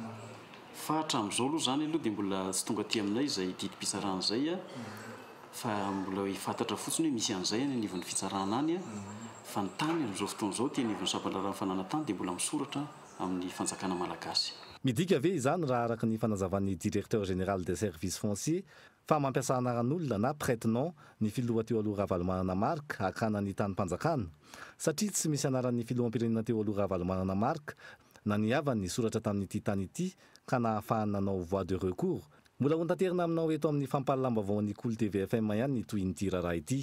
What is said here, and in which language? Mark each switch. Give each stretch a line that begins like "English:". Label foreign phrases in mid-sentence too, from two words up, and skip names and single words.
Malagasy: Fa hatramin'izao aloha zany aloha dia mbola tsy tonga aty aminay izay didim-pitsarana izay fa mbola hifantatra fotsiny hoe misy an'izay any anivon'ny fitsarana any fa ny tany amin'izao fotoana izao ty anivon'ny sampandra fananantany dia mbola misoratra amin'ny fanjakana malagasy. Midika ve izany raha araka ny fanazavan'ny
French: directeur général des services fonciers
Malagasy: fa mampiasa anaran'olona na prête-nom ny filoha teo aloha Ravalomanana marika hakana ny tany-panjakana satria tsy misy anaran'ny filoham-pirenena teo aloha Ravalomanana marika na niavany soratra tamin'ity tany ity ka nahafahana nanao
French: voie de recours.
Malagasy: Mbola ho tanterina aminao eto amin'ny fampahalalam-baovao Kolo TVFM ihany toy ny raharaha ity.